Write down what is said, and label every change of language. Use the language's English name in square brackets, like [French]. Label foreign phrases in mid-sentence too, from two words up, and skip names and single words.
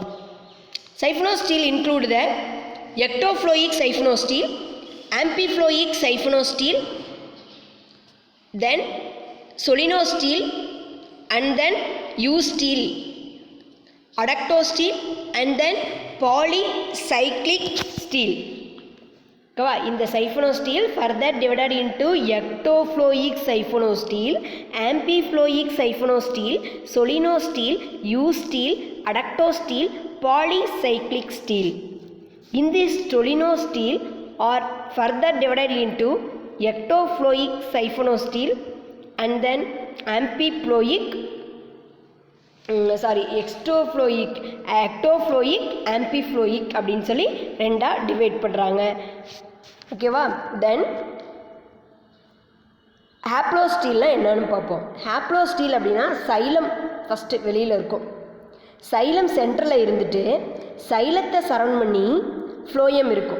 [English] Siphonostele include the ectophloic siphonostele, amphiphloic siphonostele, then solenostele and then eustele, atactostele and then polycyclic stele. Okay-va? Intha siphonostele further divided into ectophloic siphonostele, amphiphloic siphonostele, solenostele, eustele, atactostele, polycyclic steel. In this solenosteel are further divided into ectofloic siphonosteel and then amphiphloic ectofloic amphiphloic [Tamil] அப்படின்னு சொல்லி ரெண்டா டிவைட் பண்ணுறாங்க. ஓகேவா? தென் ஹாப்ளோஸ்டீல்னால் என்னன்னு பார்ப்போம். ஹாப்ளோஸ்டீல் அப்படின்னா சைலம் ஃபஸ்ட்டு வெளியில் இருக்கும். சைலம் சென்டரில் இருந்துட்டு சைலத்தை சரவுண்ட் பண்ணி ஃப்ளோயம் இருக்கும்.